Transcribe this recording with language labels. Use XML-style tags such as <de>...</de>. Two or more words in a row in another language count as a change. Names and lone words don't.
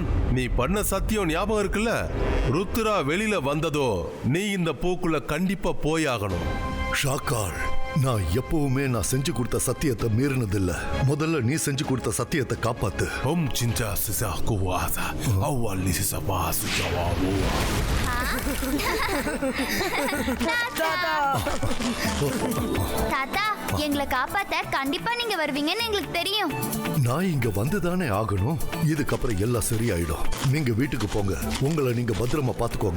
<ta>நீ பண்ண சத்தியம் ஞாபகம் இருக்குல்ல? ருத்ரா வெளியில வந்ததோ நீ இந்த பூக்குள்ள கண்டிப்பா போயாகணும். ஷாக்கால், நான் எப்பவுமே நான் செஞ்சு கொடுத்த சத்தியத்தை மீறினதில்ல. முதல்ல நீ செஞ்சு கொடுத்த சத்தியத்தை காப்பாத்து. 진짜 스사고 와사 아왈리 스사바 스자와wo. தாத்தா எங்களை காப்பாத்த கண்டிப்பா நீங்க வருவீங்கன்னு எங்களுக்கு தெரியும். நான் இங்க வந்துதானே ஆகணும். இதுக்கப்புறம் எல்லாம் சரியாயிடும். நீங்க வீட்டுக்கு போங்க. உங்களை நீங்க பத்திரமா பாத்துக்கோங்க.</ta>